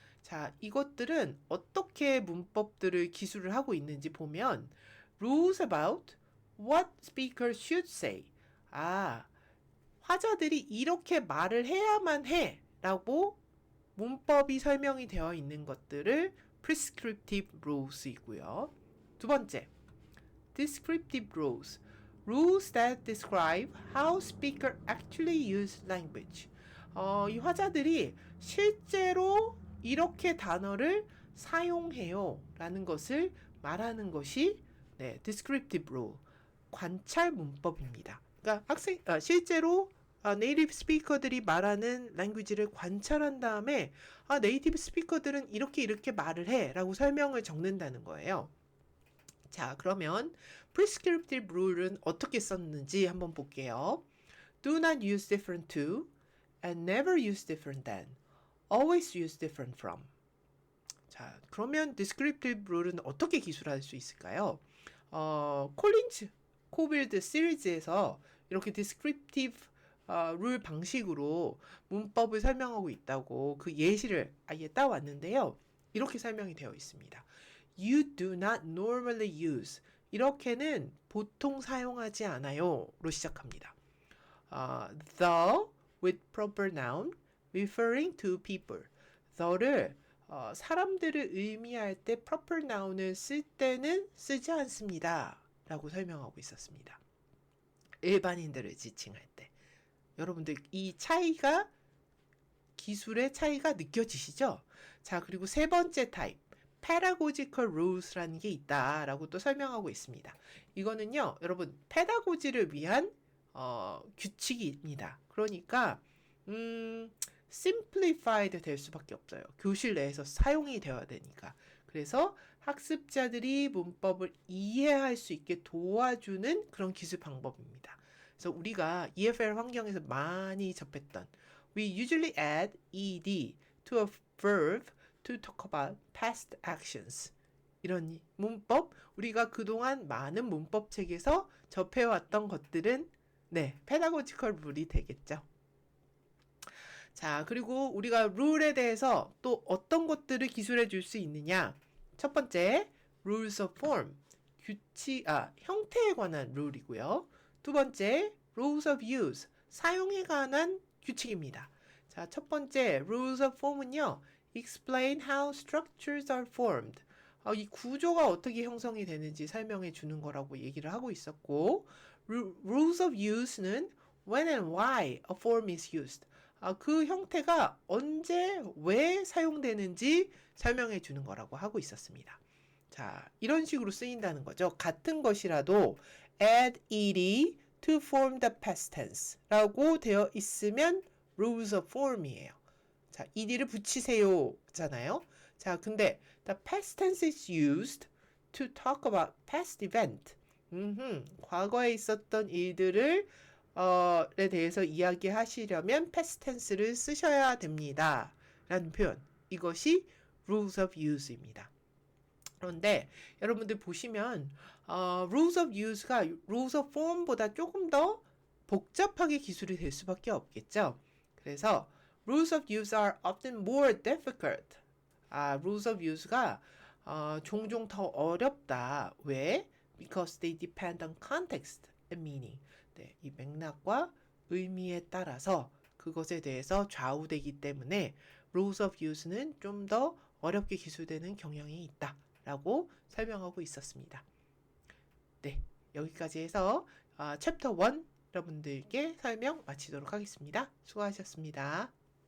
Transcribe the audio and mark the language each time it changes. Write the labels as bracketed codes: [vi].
[ko] 자, 이것들은 어떻게 문법들을 기술을 하고 있는지 보면 [en] rules about what speaker should say. [ko] 화자들이 이렇게 말을 해야만 해 라고 문법이 설명이 되어 있는 것들을 prescriptive rules이고요. 두 번째, [en] descriptive rules, rules that describe how speaker actually use language. [ko] 이 화자들이 실제로 이렇게 단어를 사용해요 라는 것을 말하는 것이 descriptive rule, 관찰 문법입니다. 그러니까 실제로 네이티브 스피커들이 말하는 랭귀지를 관찰한 다음에 네이티브 스피커들은 이렇게 말을 해 라고 설명을 적는다는 거예요. 자, 그러면 prescriptive rule은 어떻게 썼는지 한번 볼게요. [en] Do not use different to and never use different than. Always use different from. [ko] 자, 그러면 descriptive rule은 어떻게 기술할 수 있을까요? 콜린즈 코빌드 시리즈에서 이렇게 descriptive 룰 방식으로 문법을 설명하고 있다고 그 예시를 아예 따왔는데요. 이렇게 설명이 되어 있습니다. [en] You do not normally use. [ko] 이렇게는 보통 사용하지 않아요. 로 시작합니다. [en] The with proper noun referring to people. [ko] the를 사람들을 의미할 때 proper noun을 쓸 때는 쓰지 않습니다. 라고 설명하고 있었습니다. 일반인들을 지칭할 때. 여러분들 이 차이가 기술의 차이가 느껴지시죠? 자, 그리고 세 번째 타입 pedagogical rules라는 게 있다라고 또 설명하고 있습니다. 이거는요, 여러분 페다고지를 위한 규칙입니다. 그러니까 simplified 될 수밖에 없어요. 교실 내에서 사용이 되어야 되니까. 그래서 학습자들이 문법을 이해할 수 있게 도와주는 그런 기술 방법입니다. 그래서 우리가 EFL 환경에서 많이 접했던 [en] We usually add ed to a verb to talk about past actions. [ko] 이런 문법, 우리가 그동안 많은 문법 책에서 접해왔던 것들은 페다고지컬 룰이 되겠죠. 자, 그리고 우리가 룰에 대해서 또 어떤 것들을 기술해 줄 수 있느냐? 첫 번째, rules of form, 형태에 관한 룰이고요. 두 번째, rules of use, 사용에 관한 규칙입니다. 자, 첫 번째, [en] rules of form은요, explain how structures are formed. [ko] 이 구조가 어떻게 형성이 되는지 설명해 주는 거라고 얘기를 하고 있었고, rules of use는 [en] when and why a form is used. [ko] 그 형태가 언제, 왜 사용되는지 설명해 주는 거라고 하고 있었습니다. 자, 이런 식으로 쓰인다는 거죠. 같은 것이라도 [en] add ed to form the past tense [ko] 라고 되어 있으면 [en] rules of form이에요. [ko] 자, ed를 붙이세요 잖아요. 자, 근데 [en] the past tense is used to talk about past event. [ko] 과거에 있었던 일들을 에 대해서 이야기하시려면 past tense를 쓰셔야 됩니다. 라는 표현. 이것이 rules of use입니다. 그런데 여러분들 보시면 rules of use가 rules of form보다 조금 더 복잡하게 기술이 될 수밖에 없겠죠. 그래서 [en] rules of use are often more difficult. [ko] rules of use가 종종 더 어렵다. 왜? [en] Because they depend on context and meaning. [ko] 네, 이 맥락과 의미에 따라서 그것에 대해서 좌우되기 때문에 rules of use는 좀 더 어렵게 기술되는 경향이 있다라고 설명하고 있었습니다. 네, 여기까지 해서 챕터 1 여러분들께 설명 마치도록 하겠습니다. 수고하셨습니다.